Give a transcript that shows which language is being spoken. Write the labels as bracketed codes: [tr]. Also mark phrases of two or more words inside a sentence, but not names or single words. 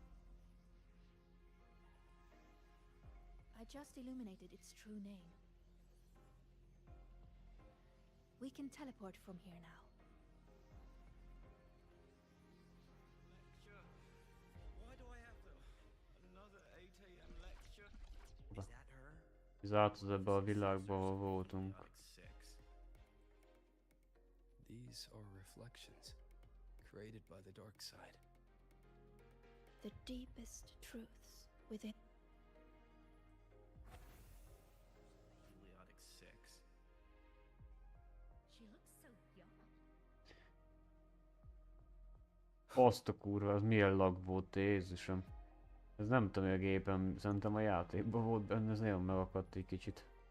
[en] I just illuminated its true name. We can teleport from here now. Lecture. Why do I have to? Another 8 a.m. lecture? Is that her? [hu] Zártad ebbe a világba, ahol voltunk. [en] These are reflections created by the dark side. The deepest truths within. Heliotic 6. She looks so young. [hu] Azt a kurva, az milyen lag volt, Jézusom. Ez nem tudom, hogy a gépem, szerintem a játékban volt benne, ez nagyon megakadt egy kicsit.